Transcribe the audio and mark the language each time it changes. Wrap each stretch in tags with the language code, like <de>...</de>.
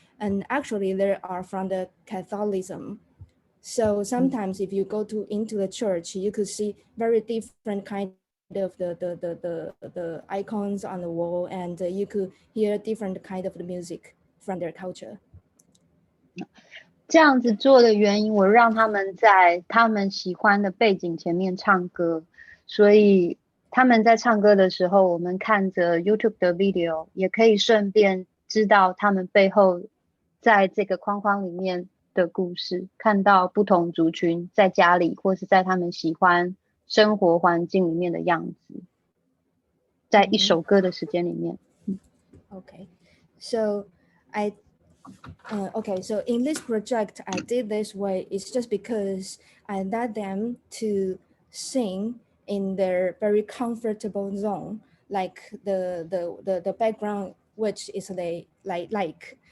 <en>And actually they are from the Catholicism. So sometimes if you go into the church, you could see very different kind of the icons on the wall, and you could hear different kind of the music from their culture.</en> <zh>这样子做的原因，我让他们在他们喜欢的背景前面唱歌，所以他们在唱歌的时候，我们看着 YouTube 的 video， 也可以顺便知道他们背后在这个框框里面的故事，看到不同族群在家里或是在他们喜欢生活环境里面的样子，在一首歌的时间里面。</zh> <en>Okay, so so in this project, I did this way. It's just because I let them to sing in their very comfortable zone, like the background which is they like.</en>